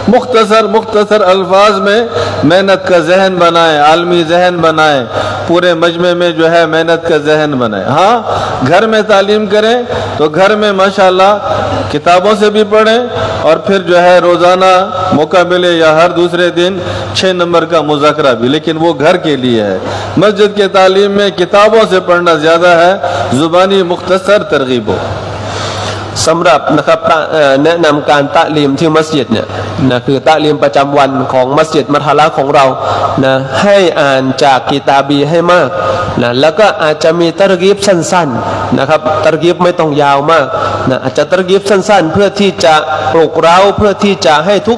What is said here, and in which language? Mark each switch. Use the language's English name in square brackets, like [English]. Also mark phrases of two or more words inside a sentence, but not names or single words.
[Hindi] मुख्तसर अल्फाज में मेहनत का जहन बनाएं आलमी जहन बनाएं पूरे मजमे में जो है मेहनत का जहन बनाएं हाँ घर में तालीम करें तो घर में [Arabic] ما شاء الله [Hindi] किताबों से भी पढ़ें और फिर जो है रोज़ाना मौका मिले या हर दूसरे दिन 6 नंबर का मुज़ाकरा भी, लेकिन वो घर के लिए है। मस्जिद के तालीम में किताबों से पढ़ना ज़्यादा है, ज़ुबानी मुख्तसर तरगीब हो। [Thai] สำหรับนะครับแนะนำการตะลีมที่มัสยิดเนี่ยนะคือตะลีมประจำวันของมัสยิดมัทฮะละของเรานะให้อ่านจากกิตาบีให้มากนะแล้วก็อาจจะมีตะรกีบสั้นๆนะครับตะรกีบไม่ต้องยาวมากนะอาจจะตะรกีบสั้นๆเพื่อที่จะปลุกเร้าเพื่อที่จะให้ทุก